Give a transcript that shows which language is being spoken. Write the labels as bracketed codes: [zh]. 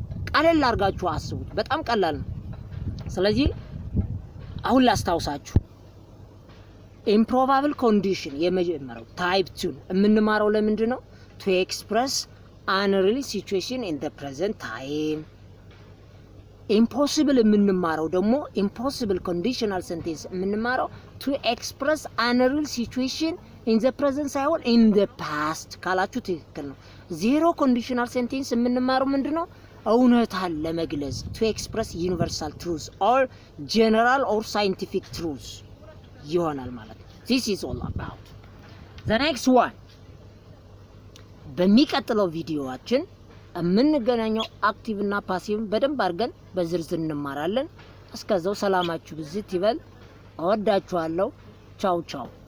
[am] ቀለል አድርጋችሁ አስቡት። በጣም ቀላል ነው። ስለዚህ አሁን ላስታውሳችሁ improbable condition የመጀመሪያው type 2 የምንማረው ለምንድን ነው? [en] to express unreal situation in the present time. impossible [am] የምንማረው ደግሞ [en] impossible conditional sentence የምንማረው to express unreal situation in the present [am] ሳይሆን [en] in the past [am] ካላችሁ ትክክል ነው። [en] zero conditional sentence [am] የምንማረው ምንድነው? እውነታን ለመግለጽ [en] to express universal truth or general or scientific truth [am] ይሆናል ማለት ነው። [en] this is all about the next one. [am] በሚቀጥለው ቪዲዮአችን የምንገናኘው አክቲቭ እና ፓሲቭ በደንብ አድርገን በዝርዝር እንማራለን። እስከዛው ሰላማችሁ ብዝት ይበል። እወዳችኋለሁ። ቻው ቻው።